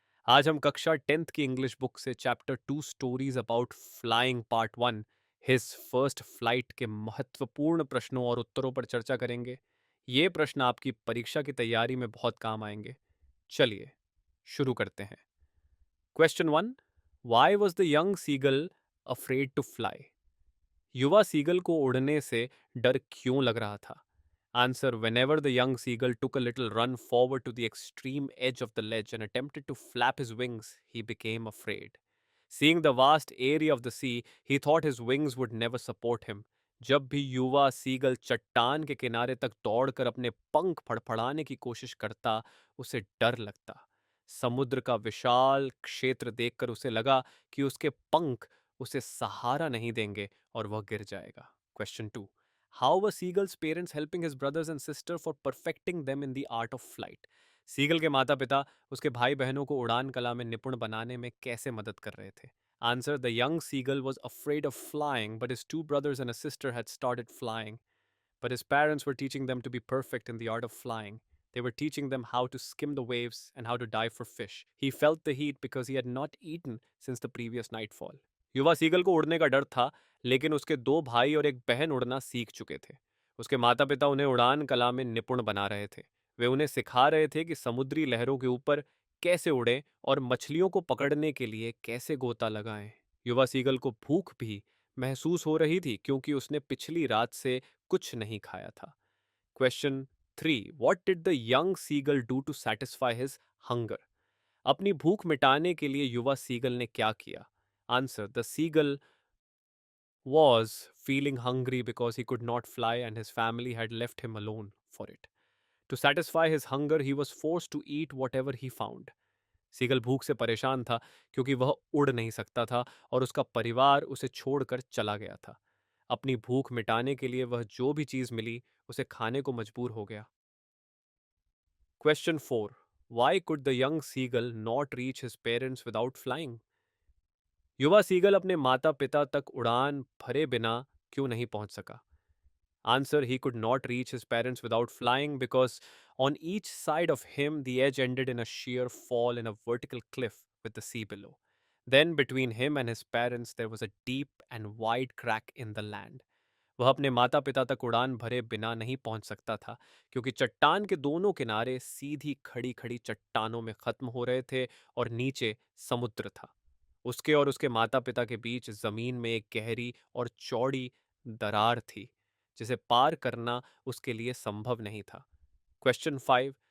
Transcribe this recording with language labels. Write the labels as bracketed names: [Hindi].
[Hindi] आज हम कक्षा 10th की इंग्लिश बुक से chapter 2 stories about flying part 1 his first flight के महत्वपूर्ण प्रश्नों और उत्तरों पर चर्चा करेंगे। ये प्रश्न आपकी परीक्षा की तैयारी में बहुत काम आएंगे। चलिए शुरू करते हैं। Question 1। [English] Why was the young seagull afraid to fly? [Hindi] युवा सीगल को उड़ने से डर क्यों लग रहा था? [English] Answer. Whenever the young seagull took a little run forward to the extreme edge of the ledge and attempted to flap his wings, he became afraid. Seeing the vast area of the sea, he thought his wings would never support him. [Hindi] जब भी युवा seagull चट्टान के किनारे तक दौड़कर अपने पंख फड़फड़ाने की कोशिश करता, उसे डर लगता। समुद्र का विशाल क्षेत्र देखकर उसे लगा कि उसके पंख उसे सहारा नहीं देंगे और वह गिर जाएगा। [English] Question 2. How were Seagull's parents helping his brothers and sister for perfecting them in the art of flight? [Hindi] Seagull के माता पिता उसके भाई बहनों को उड़ान कला में निपुण बनाने में कैसे मदद कर रहे थे? [English] Answer. The young seagull was afraid of flying, but his two brothers and a sister had started flying. But his parents were teaching them to be perfect in the art of flying. They were teaching them how to skim the waves and how to dive for fish. He felt the heat because he had not eaten since the previous nightfall. [Hindi] युवा seagull को उड़ने का डर था, लेकिन उसके दो भाई और एक बहन उड़ना सीख चुके थे। उसके माता पिता उन्हें उड़ान कला में निपुण बना रहे थे। वे उन्हें सिखा रहे थे कि समुद्री लहरों के ऊपर कैसे उड़ें और मछलियों को पकड़ने के लिए कैसे गोता लगाएं। युवा सीगल को भूख भी महसूस हो रही थी क्योंकि उसने पिछली रात से कुछ नहीं खाया था। [English] Question 3. What did the young seagull do to satisfy his hunger? [Hindi] अपनी भूख मिटाने के लिए युवा सीगल ने क्या किया? [English] Answer. The seagull was feeling hungry because he could not fly and his family had left him alone for it. To satisfy his hunger, he was forced to eat whatever he found. [Hindi] Seagull भूख से परेशान था क्योंकि वह उड़ नहीं सकता था और उसका परिवार उसे छोड़कर चला गया था। अपनी भूख मिटाने के लिए वह जो भी चीज मिली उसे खाने को मजबूर हो गया। [English] Question 4. Why could the young seagull not reach his parents without flying? [Hindi] युवा सीगल अपने माता पिता तक उड़ान भरे बिना क्यों नहीं पहुंच सका? [English] Answer. He could not reach his parents without flying because on each side of him the edge ended in a sheer fall in a vertical cliff with the sea below. Then between him and his parents there was a deep and wide crack in the land. [Hindi] वह अपने माता पिता तक उड़ान भरे बिना नहीं पहुंच सकता था क्योंकि चट्टान के दोनों किनारे सीधी खड़ी खड़ी चट्टानों में खत्म हो रहे थे और नीचे समुद्र था। उसके और उसके माता पिता के बीच जमीन में एक गहरी और चौड़ी दरार थी जिसे पार करना उसके लिए संभव नहीं था। [English] Question 5.